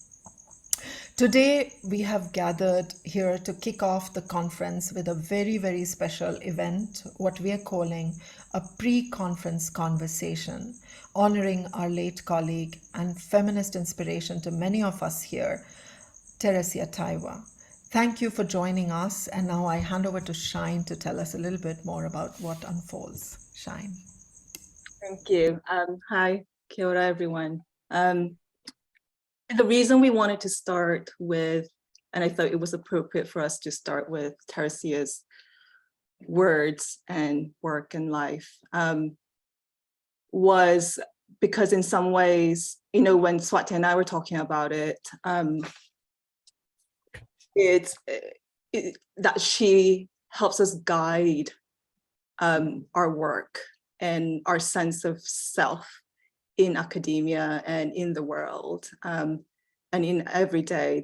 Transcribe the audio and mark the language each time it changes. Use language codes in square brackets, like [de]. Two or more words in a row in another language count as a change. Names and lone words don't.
[en] Today, we have gathered here to kick off the conference with a very, very special event, what we are calling a pre-conference conversation, honoring our late colleague and feminist inspiration to many of us here, Teresia Teaiwa. Thank you for joining us, and now I hand over to Shine to tell us a little bit more about what unfolds. Shine. Thank you. [mi] Hi, kia ora, [en] everyone. The reason we wanted to start with, and I thought it was appropriate for us to start with Teresia's words and work and life, was because in some ways, when Swati and I were talking about it, it's that she helps us guide our work and our sense of self in academia and in the world, and in every day.